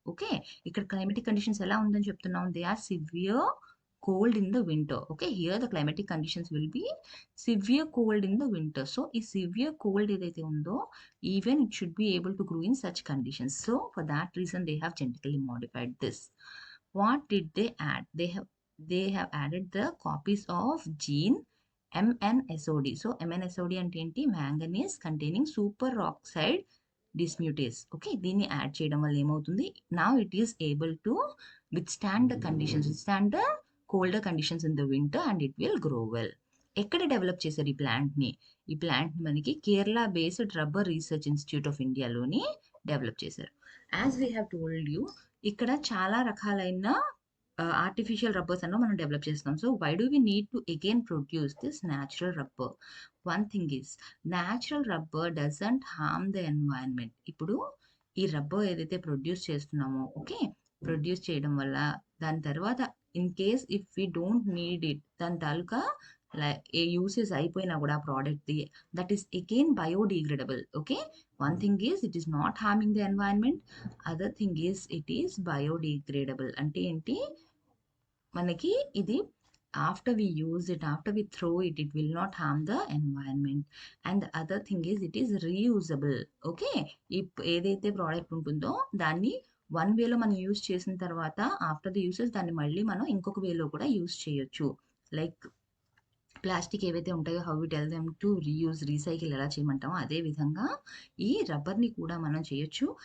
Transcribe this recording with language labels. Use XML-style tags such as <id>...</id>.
<en>Okay, ఇక్కడ climatic conditions ఎలా ఉందని చెప్తున్నాం? They are severe cold in the winter. Okay, here the climatic conditions will be severe cold in the winter. So ఈ severe cold ఏదైతే ఉందో even it should be able to grow in such conditions. So for that reason they have genetically modified this. What did they add? They have added the copies of gene MNSOD.</en> <te>So MNSOD అంటే ఏంటి?</te> <en>Manganese containing superoxide dismutase.</en> <te>Okay, దీన్ని add చేయడం వల్ల ఏమవుతుంది?</te> <en>Now it is able to withstand the conditions, withstand the colder conditions in the winter and it will grow well.</en> <te>ఎక్కడ develop చేశారు ఈ plant ని? ఈ ప్లాంట్ మనకి Kerala based rubber research institute of ఇండియాలోని డెవలప్ చేశారు. As we have told you, ఇక్కడ చాలా రకాలైన ఆర్టిఫిషియల్ రబ్బర్స్ అన్న మనం డెవలప్ చేస్తాం.</te> <en>So why do we need to again produce this natural rubber? One thing is natural rubber doesn't harm the environment.</en> <te>ఇప్పుడు ఈ రబ్బర్ ఏదైతే ప్రొడ్యూస్ చేస్తున్నామో, ఓకే, ప్రొడ్యూస్ చేయడం వల్ల దాని తర్వాత</te> <en>In case if we don't need it, దాని తాలూకా ఏ యూసేజ్ అయిపోయినా కూడా ఆ ప్రోడక్ట్ది, that is again biodegradable. Okay, one thing is it is not harming the environment, other thing is it is biodegradable. అంటే ఏంటి, మనకి ఇది after we use it, after we throw it, it will not harm the environment. And the other thing is it is reusable.</en> <te>Okay, ఏదైతే product ఉంటుందో దాన్ని one వేలో మనం use చేసిన తర్వాత ఆఫ్టర్ ది యూసెస్ దాన్ని మళ్ళీ మనం ఇంకొక వేలో కూడా యూజ్ చేయొచ్చు. లైక్ ప్లాస్టిక్ ఏవైతే ఉంటాయో how we tell them to reuse, recycle ఎలా చేయమంటామో అదే విధంగా ఈ రబ్బర్ని కూడా మనం చేయొచ్చు.</te>